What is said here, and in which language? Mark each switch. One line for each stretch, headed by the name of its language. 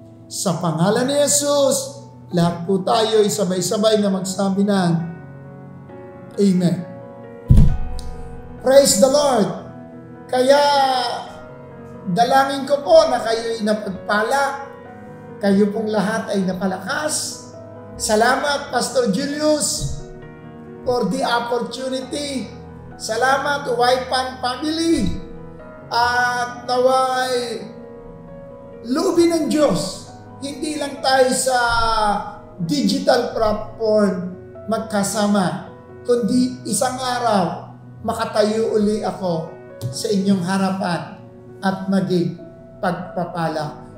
Filipino: Sa pangalan ni Jesus, lahat po tayo ay sabay-sabay na magsabi ng Amen.
English: Praise the Lord!
Filipino: Kaya dalangin ko po na kayo'y napagpala, kayo pong lahat ay napalakas. Salamat,
English: Pastor Julius, for the opportunity.
Filipino: Salamat, Waipan family. At naway loobin ng Diyos, hindi lang tayo sa digital platform magkasama, kundi isang araw makatayo uli ako sa inyong harapan at maging pagpapala.